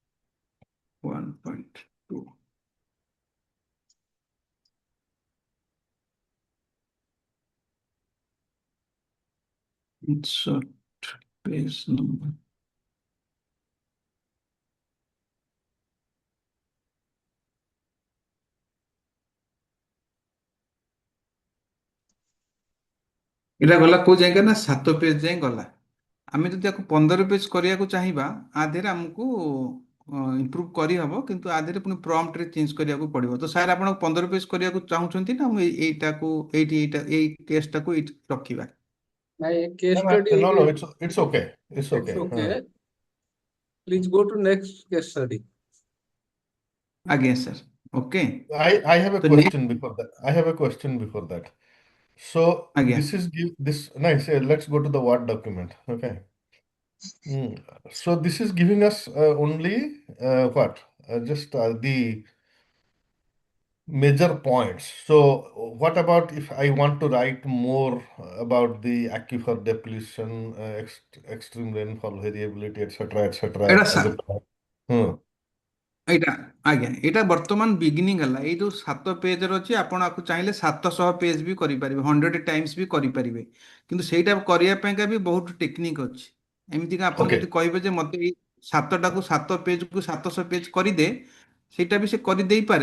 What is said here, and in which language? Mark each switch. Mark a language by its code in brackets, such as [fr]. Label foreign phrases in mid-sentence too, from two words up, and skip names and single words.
[en] 1.2 insert page number। [or] ଏଇଟା ଗଲା କୋଉ ଜାଗା ନା 7 ପେଜ୍ ଯାଏଁ ଗଲା। ଆମେ ଯଦି ତାକୁ 15 ପେଜ୍ କରିବାକୁ ଚାହିଁବା, ଆ ଦେହରେ ଆମକୁ ଇମ୍ପ୍ରୁଭ୍ କରିହେବ କିନ୍ତୁ ଆ ଦେହରେ ପୁଣି ପ୍ରମ୍ପ୍ଟରେ ଚେଞ୍ଜ କରିବାକୁ ପଡ଼ିବ। ତ ସାର୍ ଆପଣ 15 ପେଜ୍ କରିବାକୁ ଚାହୁଁଛନ୍ତି ନା ମୁଁ ଏଇଟାକୁ ଏଇ କେସ୍ଟାକୁ ଏଇଠି ରଖିବା? ନାଇଁ କେସ୍ [en] No, ଷ୍ଟଡି no, no, it's okay. It's ଇଟ୍ସ okay. Okay, please go to next case study. [or] ଆଜ୍ଞା ସାର୍, ଓକେ। [en] I have a [or] ତ [en] question before that. I have a question before that. So [or] ଆଜ୍ଞା [en] this is this nice. Let's go to the Word document. Okay. Hmm. So this is giving us only what? Just the major points. So what about if I want to write more about the aquifer depletion, extreme rainfall variability, etc., [or] ଏଇଟା [en] as a point? Hmm. [or] ଏଇଟା ଆଜ୍ଞା ଏଇଟା ବର୍ତ୍ତମାନ ବିଗିନିଂ ହେଲା। ଏଇ ଯୋଉ 7 ପେଜର ଅଛି ଆପଣ ଆକୁ ଚାହିଁଲେ 700 ପେଜ ବି କରିପାରିବେ, 100 ଟାଇମ୍ସ ବି କରିପାରିବେ। କିନ୍ତୁ ସେଇଟା କରିବା ପାଇଁକା ବି ବହୁତ ଟେକ୍ନିକ୍ ଅଛି। ଏମିତିକା ଆପଣ [en] Okay. [or] ଯଦି କହିବେ ଯେ ମୋତେ ଏଇ 7 ପେଜକୁ 700 ପେଜ କରିଦେ, ସେଇଟା ବି ସେ କରିଦେଇପାରେ।